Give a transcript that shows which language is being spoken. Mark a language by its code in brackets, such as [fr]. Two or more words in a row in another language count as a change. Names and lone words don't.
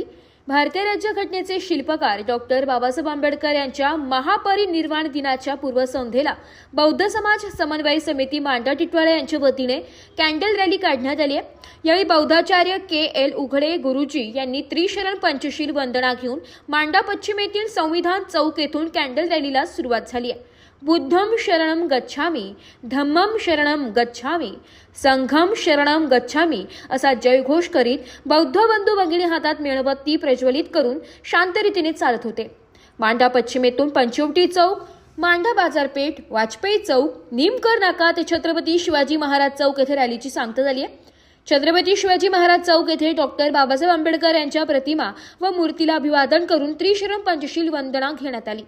[mr] भारतीय राज्यघटनेचे शिल्पकार डॉक्टर बाबासाहेब आंबेडकर यांच्या महापरिनिर्वाण दिनाच्या पूर्वसंध्येला बौद्ध समाज समन्वय समिती मांडा टिटवाळा यांच्या वतीने [en] candle rally [mr] काढण्यात आली आहे. यावेळी बौद्धाचार्य के.एल. उघडे गुरुजी यांनी त्रिशरण पंचशील वंदना घेऊन मांडा पश्चिम येथील संविधान चौक येथून [en] candle rallyला [mr] सुरुवात झाली आहे. [pi] बुद्धम शरणम गच्छामी, धम्मम शरणम गच्छामी, संघम शरणम गच्छामी [mr] असा जयघोष करीत बौद्ध बंधू भगिनी हातात मेणबत्ती प्रज्वलित करून शांत रीतीने चालत होते. मांडा पश्चिमेतून पंचवटी चौक, मांडा बाजारपेठ, वाजपेयी चौक, निमकर नाका ते छत्रपती शिवाजी महाराज चौक येथे रॅलीची सांगता झाली आहे. छत्रपती शिवाजी महाराज चौक येथे डॉक्टर बाबासाहेब आंबेडकर यांच्या प्रतिमा व मूर्तीला अभिवादन करून त्रिशरण पंचशील वंदना घेण्यात आली.